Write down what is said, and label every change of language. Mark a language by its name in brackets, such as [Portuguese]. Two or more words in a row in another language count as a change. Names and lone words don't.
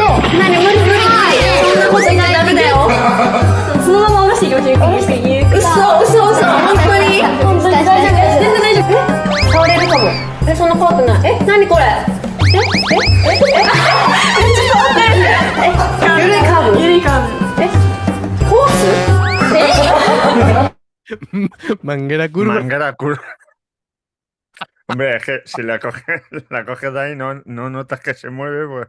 [Japanese] 何無理無理。そんなことしないダメだよ。そのまま下ろしていきましょう。嘘本当に大丈夫です。全然大丈夫。倒れるかも。そんな怖くない。何これ？ [Spanish] Manguera curva. Manguera curva. Hombre, es que si la coges de ahí no notas que se mueve, pues